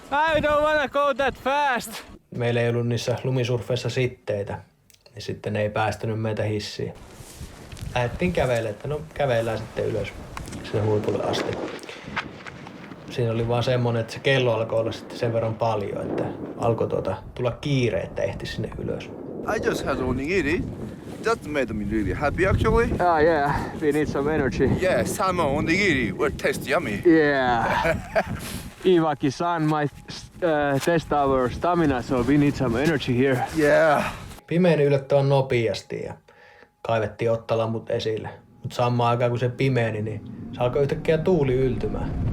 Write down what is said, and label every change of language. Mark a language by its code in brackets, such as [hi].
[en] I don't wanna go that fast! [fi] Meillä ei ollut niissä lumisurfeissa sitteitä, niin sitten ne ei päästänyt meitä hissiin. Lähdettiin kävelemään, että no kävellään sitten ylös sinne huipulle asti. Siinä oli vaan semmonen, että se kello alkoi olla sitten sen verran paljon, että alkoi tulla kiire, että ehti sinne ylös. [en] I just had onigiri. That made me really happy actually. Oh yeah, we need some energy. Yeah, salmon onigiri were tasty yummy. Yeah. Iwaki-san might test our stamina, so we need some energy here. Yeah. [fi] Pimeeni yllättävän nopeasti ja kaivettiin ottalamput esille. Mutta samaan aikaan kun se pimeeni, niin se alkoi yhtäkkiä tuuli yltymään.